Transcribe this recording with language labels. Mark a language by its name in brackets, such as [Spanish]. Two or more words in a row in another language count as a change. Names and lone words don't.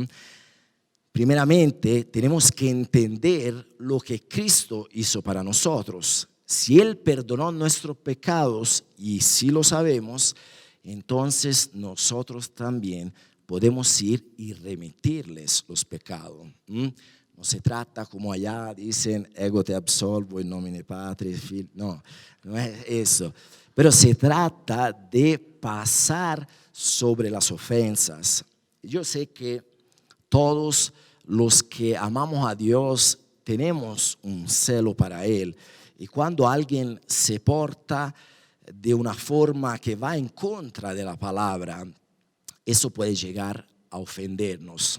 [Spanish] Primeramente tenemos que entender lo que Cristo hizo para nosotros. Si Él perdonó nuestros pecados, y si lo sabemos, entonces nosotros también podemos ir y remitirles los pecados. No se trata como allá dicen, [Latin] ego te absolvo in nomine Patri, Filii. [Spanish] No, no es eso. Pero se trata de pasar sobre las ofensas. Yo sé que todos los que amamos a Dios tenemos un celo para Él. Y cuando alguien se porta de una forma que va en contra de la palabra, eso puede llegar a ofendernos.